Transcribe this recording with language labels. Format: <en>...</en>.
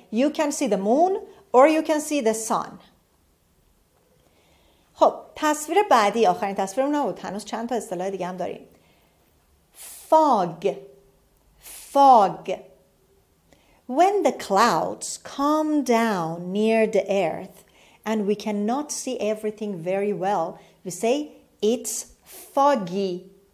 <en>You can see the moon or you can see the sun.</en> <fa>خب تصویر بعدی، آخرین تصویرمون نبود، هنوز چند تا اصطلاح دیگه هم داریم.</fa> <en>fog. When the clouds come down near the earth and we cannot see everything very well, we say it's foggy.</en>